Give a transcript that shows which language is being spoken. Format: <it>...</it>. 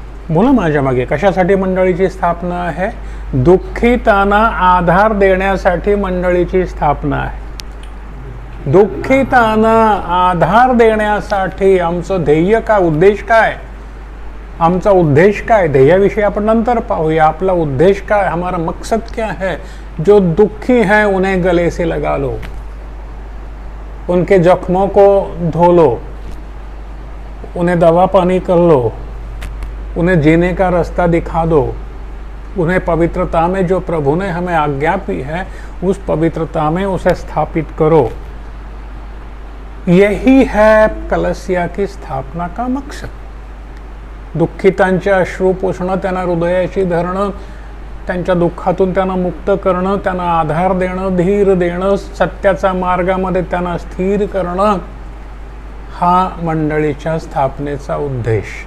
<mr>बोला माझ्या मागे, कशासाठी मंडळीची स्थापना आहे? दुःखितांना आधार देण्यासाठी मंडळीची स्थापना आहे। दुःखितांना आधार देण्यासाठी आमचं ध्येय काय, उद्देश काय? आमचा उद्देश काय? ध्येयाविषयी आपण नंतर पाहूया। आपला उद्देश काय,</mr> <hi>हमारा मकसद क्या है? जो दुखी हैं उन्हें गले से लगा लो, उनके जख्मों को धो लो, उन्हें दवा पानी कर लो, उन्हें जीने का रास्ता दिखा दो, उन्हें पवित्रता में जो प्रभु ने हमें आज्ञा दी है उस पवित्रता में उसे स्थापित करो। यही है कलसिया की स्थापना का मकसद।</hi> <mr>दुःखितांचे अश्रू पुसणं, त्यांना हृदयाशी धरणं, त्यांच्या दुःखातून त्यांना मुक्त करणं, त्यांना आधार देणं, धीर देणं, सत्याच्या मार्गामध्ये त्यांना स्थिर करणं, हा मंडळीच्या स्थापनेचा उद्देश।</mr>